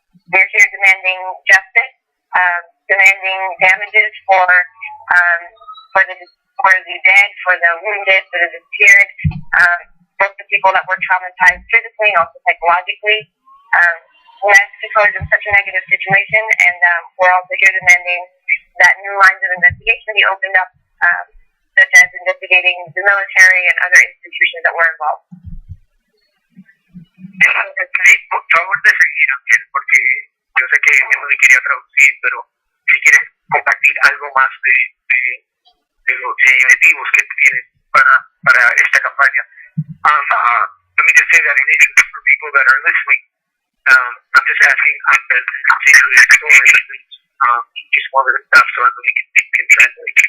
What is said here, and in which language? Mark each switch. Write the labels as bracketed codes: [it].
[en] We're here demanding justice, demanding damages for the dead, for the wounded, for the disappeared, both the people that were traumatized physically and also psychologically. Mexico is in such a negative situation, and we're also here demanding that new lines of investigation be opened up, such as investigating the military and other institutions that were involved. [es] Sí, por favor de seguir, Ángel, porque yo sé que no le quería traducir, pero si quieres compartir algo más de los objetivos que tienes para esta campaña. [en] Let me just say that in English for people that are listening. I'm just asking Ángel to continue the story. Just wanted to stop so we can translate.